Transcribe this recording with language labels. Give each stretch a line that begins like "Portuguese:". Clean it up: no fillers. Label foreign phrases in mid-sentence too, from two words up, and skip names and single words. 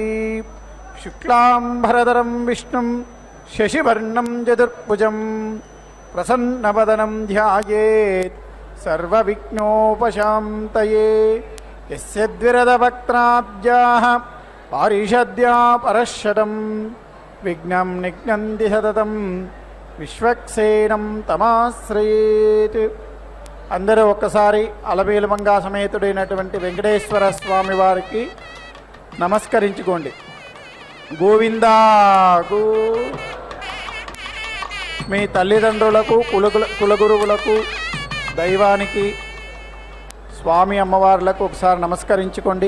Sanskrit: ಶುಕ್ಲಾಂಬರಧರಂ ವಿಷ್ಣುಂ ಶಶಿವರ್ಣಂ ಚತುರ್ಭುಜಂ ಪ್ರಸನ್ನವದನಂ ಧ್ಯಾಯೇತ್ ಸರ್ವವಿಘ್ನೋಪಶಾಂತಯೇ. ಯಸ್ಯ ದ್ವಿರದವಕ್ತ್ರಾಬ್ಜಾಃ ಪಾರಿಷದ್ಯಾ ಪರಶತಂ ವಿಘ್ನಂ ನಿಘ್ನಂತಿ ಸತತಂ విశ్వక్సేనం తమాశ్రయేత్.
Telugu: అందరూ ఒక్కసారి అలమేలుమంగా సమేతుడైనటువంటి వెంకటేశ్వర స్వామి వారికి నమస్కరించుకోండి. గోవిందాకు మీ తల్లిదండ్రులకు కులగురువులకు దైవానికి స్వామి అమ్మవార్లకు ఒకసారి నమస్కరించుకోండి.